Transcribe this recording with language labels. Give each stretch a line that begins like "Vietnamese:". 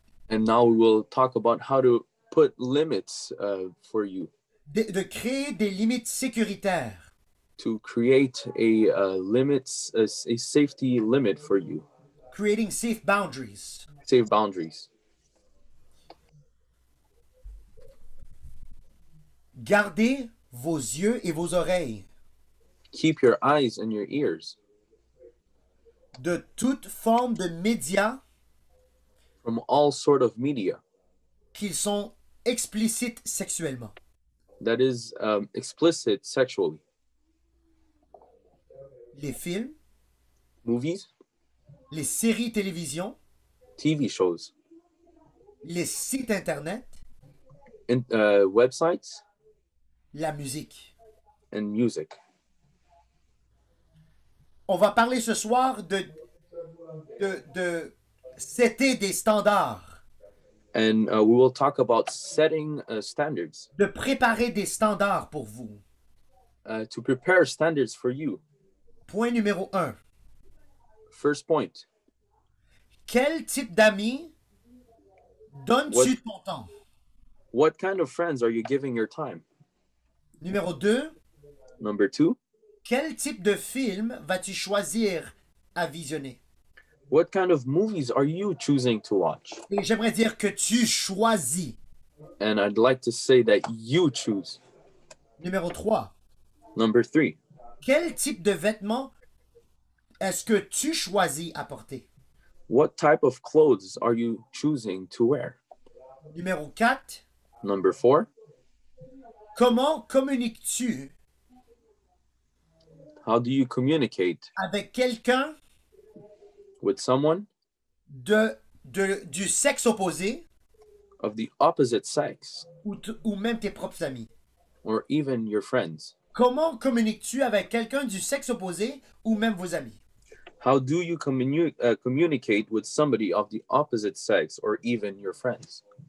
English: And now we will talk about how to put limits for you,
French: De créer des limites sécuritaires.
English: to create a safety limit for you, Creating safe boundaries. safe boundaries.
French: Gardez vos yeux et vos oreilles
English: Keep your eyes and your ears
French: de toute forme de médias
English: from all sort of media
French: qui sont explicites sexuellement.
English: that is explicit sexually.
French: Les films,
English: Movies,
French: les séries télévision,
English: TV shows,
French: les sites internet,
English: websites,
French: la musique.
English: and music.
French: On va parler ce soir de setter des standards,
English: And we will talk about setting standards,
French: de préparer des standards pour vous.
English: to prepare standards for you.
French: Point numéro 1.
English: First point,
French: Quel type d'amis donnes-tu ton temps?
English: what kind of friends are you giving your time?
French: Numéro 2.
English: Number 2,
French: Quel type de film vas-tu choisir à visionner?
English: what kind of movies are you choosing to watch?
French: Et j'aimerais dire que tu choisis.
English: And I'd like to say that you choose.
French: Numéro 3.
English: Number 3,
French: Quel type de vêtements est-ce que tu choisis à porter?
English: what type of clothes are you choosing to wear?
French: Numéro 4.
English: Number 4,
French: Comment communiques-tu
English: how do you communicate
French: avec quelqu'un
English: with someone
French: du sexe opposé
English: of the opposite sex
French: ou même tes propres amis?
English: or even your friends?
French: Comment communiques-tu avec quelqu'un du sexe opposé ou même vos amis?
English: How do you communicate with somebody of the opposite sex or even your friends?